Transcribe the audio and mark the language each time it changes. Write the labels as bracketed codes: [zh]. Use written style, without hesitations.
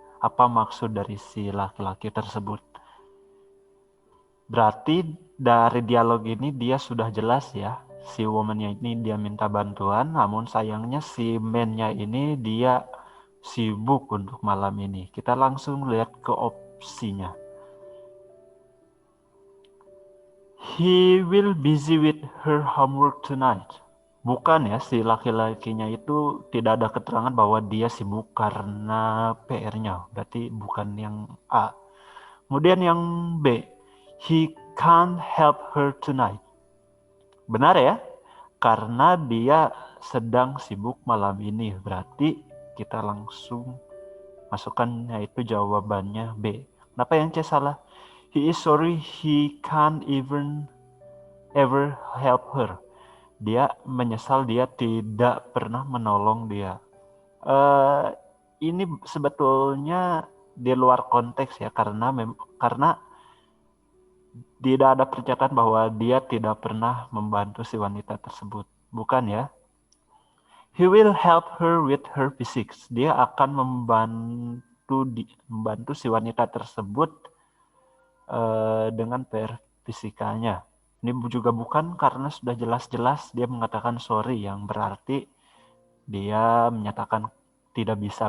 [id] Apa maksud dari si laki-laki tersebut? Berarti dari dialog ini dia sudah jelas ya. Si woman-nya ini dia minta bantuan, namun sayangnya si man-nya ini dia sibuk untuk malam ini. Kita langsung lihat ke opsinya. [en] He will busy with her homework tonight. [id] Bukan ya, si laki-lakinya itu tidak ada keterangan bahwa dia sibuk karena PR-nya. Berarti bukan yang A. Kemudian yang B, [en] he can't help her tonight. [id] Benar ya, karena dia sedang sibuk malam ini. Berarti kita langsung masukkan yaitu jawabannya B. Kenapa yang C salah? [en] He is sorry he can't even ever help her. [id] Dia menyesal dia tidak pernah menolong dia. Ini sebetulnya di luar konteks ya, karena tidak ada pernyataan bahwa dia tidak pernah membantu si wanita tersebut. Bukan ya. [en] He will help her with her physics. [id] Dia akan membantu si wanita tersebut dengan PR fisikanya. Ini juga bukan, karena sudah jelas-jelas dia mengatakan sorry, yang berarti dia menyatakan tidak bisa.